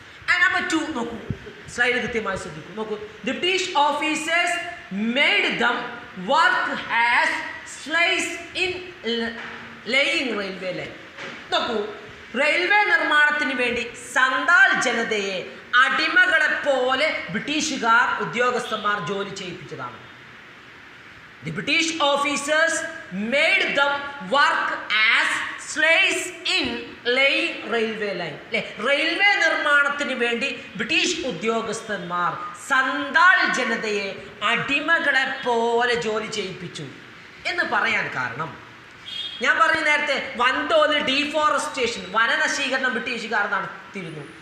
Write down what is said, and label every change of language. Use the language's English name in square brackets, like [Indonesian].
[English] and number 2 [Malayalam] നോക്കൂ, slide കൃത്യമായി ശ്രദ്ധിക്കൂ. നോക്കൂ, [English] The British officers made them work as slaves in laying railway line. [Malayalam] നോക്കൂ, റെയിൽവേ നിർമ്മാണത്തിന് വേണ്ടി സന്താൾ ജനതയെ അടിമകളെ പോലെ ബ്രിട്ടീഷുകാർ ഉദ്യോഗസ്ഥന്മാർ ജോലി ചെയ്യിപ്പിച്ചതാണ്. [English] The British officers made them work as slaves in laying railway line. [Malayalam] Railway നിർമ്മാണത്തിന് വേണ്ടി ബ്രിട്ടീഷ് ഉദ്യോഗസ്ഥന്മാർ സന്താൾ ജനതയെ അടിമകളെ പോലെ ജോലി ചെയ്യിപ്പിച്ചു എന്ന് പറയാൻ കാരണം, ഞാൻ പറഞ്ഞ നേരത്തെ വൻതോതിൽ ഡീഫോറസ്റ്റേഷൻ, വനനശീകരണം ബ്രിട്ടീഷുകാർ നടത്തിയിരുന്നു.